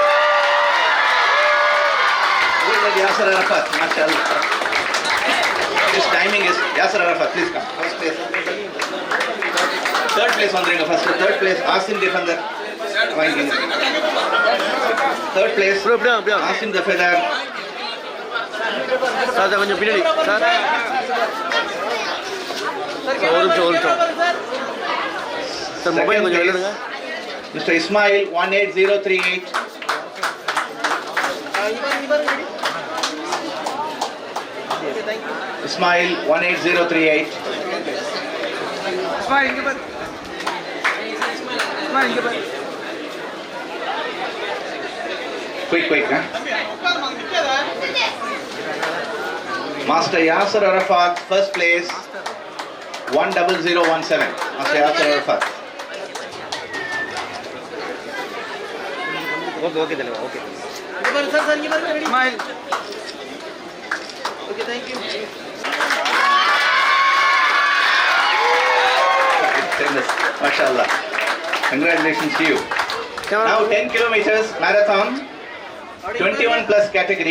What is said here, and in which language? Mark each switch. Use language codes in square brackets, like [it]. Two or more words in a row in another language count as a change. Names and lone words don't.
[en] Who is that Yasser Arafat? [ar] ما شاء الله. [en] This timing is Yasser Arafat. Please come. First place. Third place vandringa first. Third place Asim Defender. Third place Asim Defender. [ta] சார் கொஞ்சம் பின்னாடி சார். ஒரு நிமிஷம் சார் மொபைல் கொஞ்சம் எழுதுங்க. [en] Mr. Ismail, 18038. Ismail, 18038. [ta] Ismail இங்க பாரு. Ismail இங்க பாரு. [en] Quick, huh? Master Yasser Arafat, first place, 10017. Master Yasser Arafat. Okay, Dalawa, okay. [ta] Iங்க பாரு சார் இங்க பாருங்க ரெடி. [en] Smile. Okay, thank you. [ar] ما شاء الله. [en] Congratulations to you. Now 10 kilometers marathon, 21 plus category.